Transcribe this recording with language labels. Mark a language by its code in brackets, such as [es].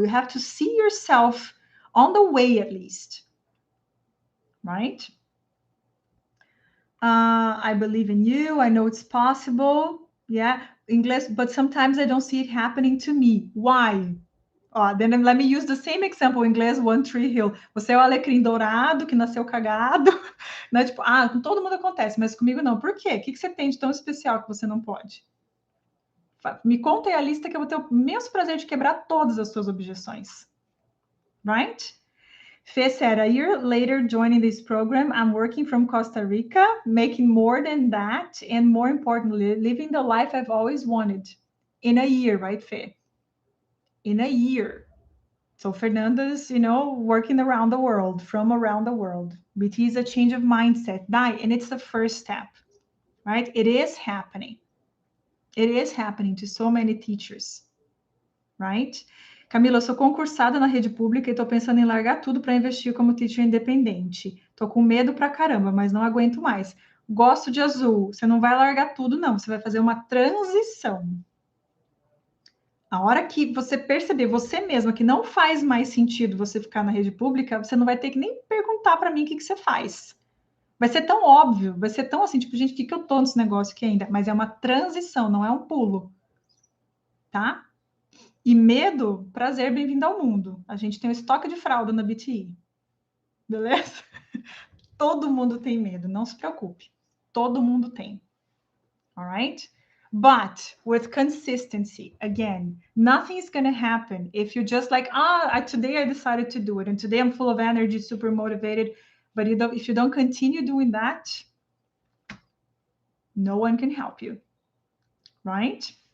[en] You have to see yourself on the way, at least. Right? I believe in you. I know it's possible. Yeah, English, but sometimes I don't see it happening to me. Why? Then let me use the same example in inglês, One Tree Hill. [pt] Você é o alecrim dourado que nasceu cagado. Né? Tipo, com todo mundo acontece, mas comigo não. Por quê? O que você tem de tão especial que você não pode? Me conta aí a lista que eu vou ter o imenso prazer de quebrar todas as suas objeções. [en] Right? Fê said, a year later joining this program, I'm working from Costa Rica, making more than that, and more importantly, living the life I've always wanted. In a year, right, Fê? In a year. So Fernanda's, working around the world, from around the world. BT is a change of mindset, and it's the first step, right? It is happening. It is happening to so many teachers, right? [pt] Camila, eu sou concursada na rede pública e estou pensando em largar tudo para investir como teacher independente. Estou com medo pra caramba, mas não aguento mais. Gosto de azul. Você não vai largar tudo, não. Você vai fazer uma transição. A hora que você perceber você mesma que não faz mais sentido você ficar na rede pública, você não vai ter que nem perguntar para mim o que você faz. Vai ser tão óbvio, vai ser tão assim, tipo, gente, o que eu tô nesse negócio aqui ainda? Mas é uma transição, não é um pulo. Tá? E medo, prazer, bem-vindo ao mundo. A gente tem um estoque de fralda na BTI. Beleza? Todo mundo tem medo, não se preocupe. Todo mundo tem. Alright? [en] But with consistency, again, nothing is going to happen if you just like, today I decided to do it, and today I'm full of energy, super motivated. But if you don't continue doing that, no one can help you, right?